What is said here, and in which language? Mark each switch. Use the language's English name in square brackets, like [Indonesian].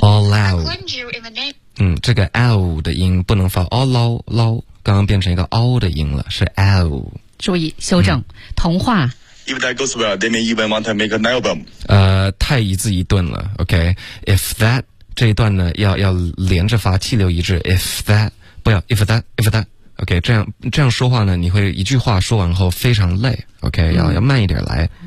[English] All out. [Chinese] 这个 L 的音不能发嗷嗷嗷，刚刚变成一个嗷的音了，是 L。注意修正，童话。 [English] If that goes well, they may even want to make an album. [Chinese] 太一字一顿了 ,OK. If that, 这一段呢要连着发气流一致 ,If that,不要 if that, OK, 这样说话呢，你会一句话说完后非常累 ,OK, 要慢一点来。